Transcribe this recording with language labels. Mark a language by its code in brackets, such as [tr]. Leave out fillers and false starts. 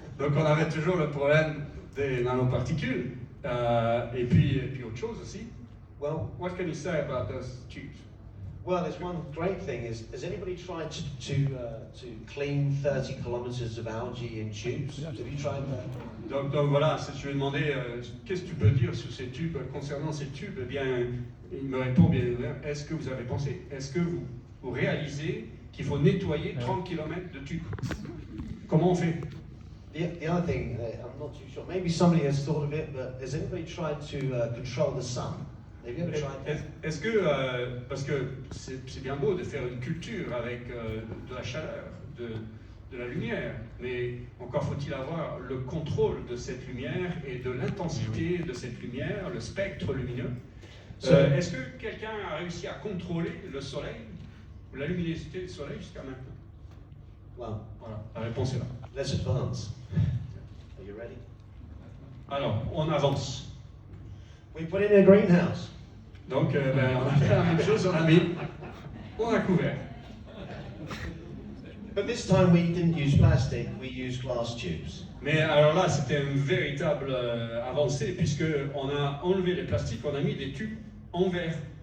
[fr] Donc on avait toujours le problème des nanoparticules, et puis autre chose aussi. [en] Well, What can you say about those tubes? well, there's one great thing is, has anybody tried to clean 30 kilometers of algae in tubes? Have you tried that? [fr] Donc voilà, si je lui ai demandé qu'est-ce que tu peux dire sur ces tubes, concernant ces tubes, eh bien, il me répond bien, est-ce que vous avez pensé, est-ce que vous réalisez qu'il faut nettoyer 30 km de tubes? Comment on fait? [en] The other thing, I'm not too sure, maybe somebody has thought of it, but has anybody tried to control the sun? Have you ever tried that? [fr] Est-ce que, parce que c'est bien beau de faire une culture avec de la chaleur, de la lumière, mais encore faut-il avoir le contrôle de cette lumière et de l'intensité de cette lumière, le spectre lumineux. Est-ce que quelqu'un a réussi à contrôler le soleil, ou la luminosité du soleil jusqu'à maintenant? [en] Well, [fr] Voilà, la réponse est là. [en] let's advance. Are you ready? [fr] Alors, on avance. [en] We put in a greenhouse. [fr] Donc, on a fait la même chose, on a couvert. [en] But this time we didn't use plastic, we used glass tubes. [fr] Mais alors là, c'était une véritable avancée, puisqu'on a enlevé les plastiques, on a mis des tubes en verre.